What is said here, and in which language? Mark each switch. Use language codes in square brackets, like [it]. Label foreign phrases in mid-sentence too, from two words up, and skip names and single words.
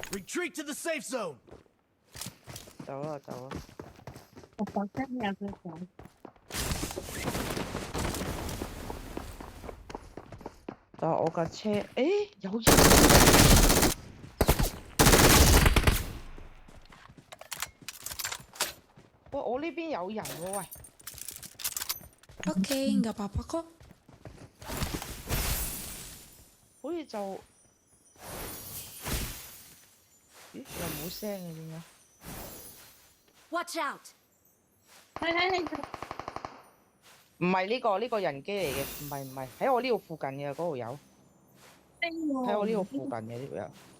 [en] Retreat to the safe zone. [yue] 走啦走啦，我房間有佢講，但係我架車，誒有人，喂我呢邊有人喎喂， [id] Oke, nggak apa-apa kok. [yue] 好似就，咦又冇聲嘅點解？ [en] Watch out! [yue] 係唔係呢個人機嚟嘅，唔係喺我呢度附近嘅嗰度有，喺我呢度附近嘅呢度有。